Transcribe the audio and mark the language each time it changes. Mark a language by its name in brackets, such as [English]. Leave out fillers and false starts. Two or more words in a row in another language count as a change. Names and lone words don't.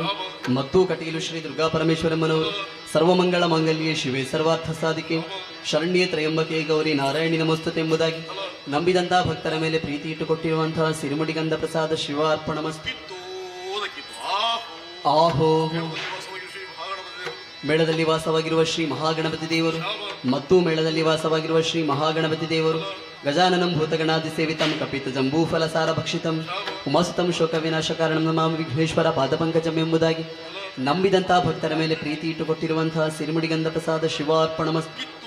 [Kannada] ಮತ್ತು ಕಟೀಲು ಶ್ರೀ ದುರ್ಗಾ ಪರಮೇಶ್ವರಮ್ಮನವರು [Sanskrit] ಸರ್ವಮಂಗಳ ಮಾಂಗಲ್ಯೆ ಶಿವೆ ಸರ್ವಾರ್ಥ ಸಾಧಿಕೆ ಶರಣ್ಯೆ ತ್ರಯಂಬಕೆ ಗೌರಿ ನಾರಾಯಣಿ ನಮಸ್ತುತೆ [Kannada] ಎಂಬುದಾಗಿ ನಂಬಿದಂತಹ ಭಕ್ತರ ಮೇಲೆ ಪ್ರೀತಿ ಇಟ್ಟುಕೊಟ್ಟಿರುವಂತಹ ಸಿರಿಮುಡಿಗಂಧ ಪ್ರಸಾದ [Sanskrit] ಶಿವ ಅರ್ಪಣಮಸ್ತು. [Kannada] ಆಹೋ ಮೇಳದಲ್ಲಿ ವಾಸವಾಗಿರುವ ಶ್ರೀ ಮಹಾಗಣಪತಿ ದೇವರು ಮತ್ತು ಮೇಳದಲ್ಲಿ ವಾಸವಾಗಿರುವ ಶ್ರೀ ಮಹಾಗಣಪತಿ ದೇವರು [Sanskrit] ಗಜಾನನಂ ಭೂತಗಣಾದಿ ಸೇವಿತಂ ಕಪಿತ ಜಂಬೂಫಲ ಸಾರ ಭಕ್ಷಿತಂ ಉಮಾಸುತಂ ಶೋಕ ವಿನಾಶ ಕಾರಣಂ ನಮಾಮಿ ವಿಘ್ನೇಶ್ವರ ಪಾದಪಂಕಜಂ [Kannada] ಎಂಬುದಾಗಿ ನಂಬಿದಂತಹ ಭಕ್ತರ ಮೇಲೆ ಪ್ರೀತಿ ಇಟ್ಟುಕೊಟ್ಟಿರುವಂತಹ ಸಿರಿಮುಡಿಗಂಧ ಪ್ರಸಾದ ಶಿವಾರ್ಪಣಮಸ್ತು.